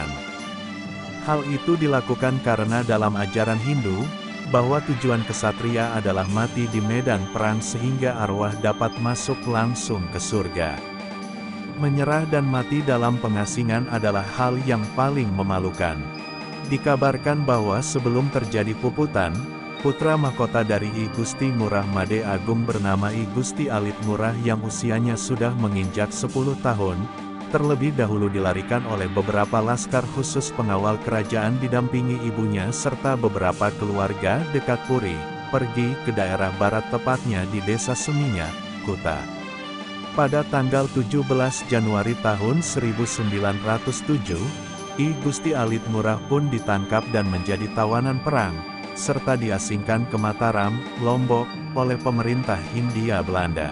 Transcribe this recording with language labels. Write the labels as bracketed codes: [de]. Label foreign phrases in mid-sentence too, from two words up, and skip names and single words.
[id] Hal itu dilakukan karena dalam ajaran Hindu, bahwa tujuan kesatria adalah mati di medan perang sehingga arwah dapat masuk langsung ke surga. Menyerah dan mati dalam pengasingan adalah hal yang paling memalukan. Dikabarkan bahwa sebelum terjadi puputan, putra mahkota dari I Gusti Ngurah Made Agung bernama I Gusti Alit Ngurah yang usianya sudah menginjak 10 tahun, terlebih dahulu dilarikan oleh beberapa laskar khusus pengawal kerajaan didampingi ibunya serta beberapa keluarga dekat Puri, pergi ke daerah barat tepatnya di desa Seminyak, Kuta. Pada tanggal 17 Januari tahun 1907, I Gusti Alit Ngurah pun ditangkap dan menjadi tawanan perang, serta diasingkan ke Mataram, Lombok, oleh pemerintah Hindia Belanda.